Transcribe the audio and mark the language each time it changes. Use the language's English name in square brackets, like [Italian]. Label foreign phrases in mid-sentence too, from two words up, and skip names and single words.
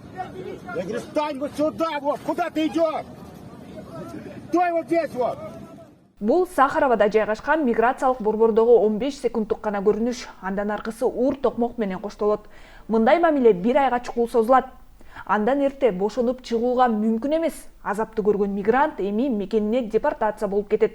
[Russian] Я говорю, стань вот сюда, вот, куда ты идешь? Стой вот здесь вот. [Kyrgyz] Бул Сахаровада жайгашкан миграциялык борбордогу 15 секунддук гана көрүнүш, андан аркысы ур токмок менен коштолот. Мындай мамиле 1 айга чукул созулат. Андан эрте бошонуп чыгууга мүмкүн эмес. Азапты көргөн мигрант эми мекенине депортация болуп кетет.